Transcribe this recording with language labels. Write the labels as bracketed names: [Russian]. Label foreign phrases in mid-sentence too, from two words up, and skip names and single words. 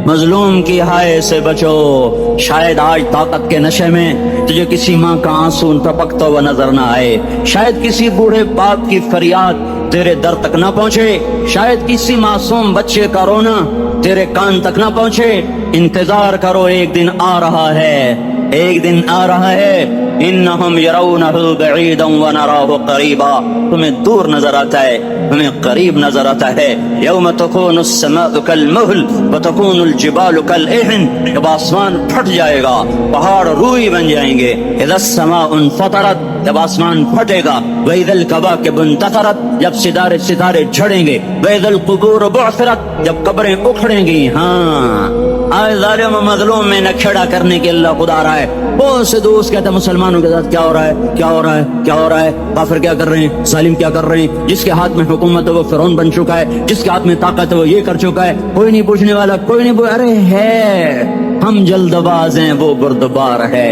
[Hindi] मजलूम की हाय से बचो, शायद आज ताकत के नशे में तुझे किसी माँ का आंसू टपकता हुआ नजर न आए, शायद किसी बूढ़े बाप की फरियाद तेरे दर तक न पहुंचे, शायद किसी मासूम बच्चे का रोना तेरे कान तक न पहुंचे। इंतजार करो, एक दिन आ रहा है, एक दिन आ रहा है। [Arabic] إنهم يرونه بعيدا ونراه قريبا, [Hindi] तुम्हें दूर नजर आता है, तुम्हें करीब नजर आता है। [Arabic] يوم تكون السماء كالمهل وتكون الجبال كالعهن, [Hindi] जब आसमान फट जाएगा पहाड़ रूई बन जाएंगे। [Arabic] إذا السماء انفطرت, [Hindi] जब आसमान फटेगा। [Arabic] وإذا الكواكب انتثرت, [Hindi] जब सितारे सितारे झड़ेंगे। [Arabic] وإذا القبور بعثرت, [Hindi] जब कब्रें उखड़ेंगी। हाँ, आज जालिम मजलूम में नखेड़ा करने के अल्लाह खुदा रहा है। बहुत से दोस्त कहते हैं मुसलमानों के साथ क्या हो रहा है, क्या हो रहा है, क्या हो रहा है, काफिर क्या कर रहे हैं, जालिम क्या कर रहे हैं। जिसके हाथ में हुकूमत है वो फिरौन बन चुका है, जिसके हाथ में ताकत है वो ये कर चुका है, कोई नहीं पूछने वाला, कोई नहीं अरे है, हम जल्दबाज हैं वो बुर्दबार है।